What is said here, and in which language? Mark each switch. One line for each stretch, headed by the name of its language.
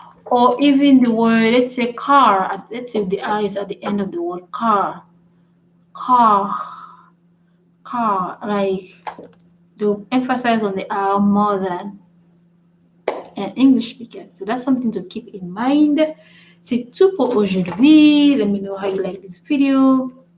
English: Or even the word, let's say car. Let's say the R is at the end of the word car. Car, car. Like to emphasize on the R more than an English speaker. So that's something to keep in mind.
French: C'est tout pour aujourd'hui.
English: Let me know how you like this video.